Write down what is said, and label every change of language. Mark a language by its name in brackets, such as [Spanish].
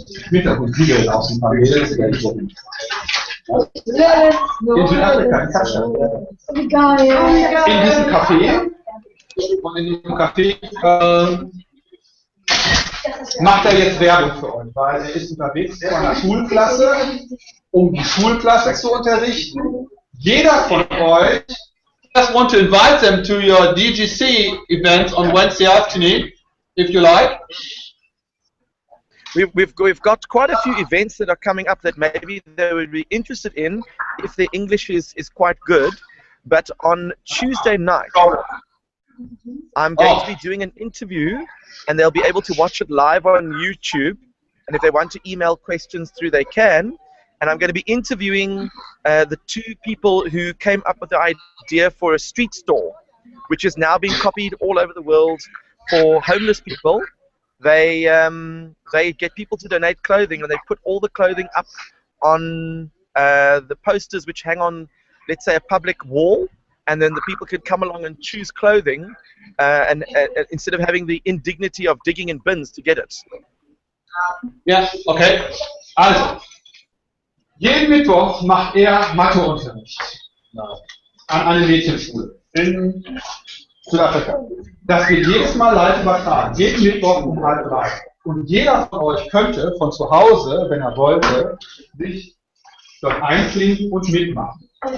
[German] Hintergrundsiegel aus dem Panel. In Südafrika, in diesem Café, und in diesem Café macht er jetzt Werbung für euch, weil er ist unterwegs von einer Schulklasse, um die Schulklasse zu unterrichten. Jeder von euch [English] just want to invite them to your DGC event on Wednesday afternoon, if you like. We've got quite a few events that are coming up that maybe they would be interested in if their English is quite good. But on Tuesday night, I'm going to be doing an interview, and they'll be able to watch it live on YouTube. And if they want to email questions through, they can. And I'm going to be interviewing the two people who came up with the idea for a street store, which is now being copied all over the world for homeless people. They get people to donate clothing, and they put all the clothing up on the posters which hang on, let's say, a public wall, and then the people can come along and choose clothing, and instead of having the indignity of digging in bins to get it. [German] Ja, okay. Also, jeden Mittwoch macht er Matheunterricht an einer Mädchenschule in Südafrika. Das wird jedes Mal live übertragen, jeden Mittwoch um 2:30. Und jeder von euch könnte von zu Hause, wenn er wollte, sich dort einklinken und mitmachen.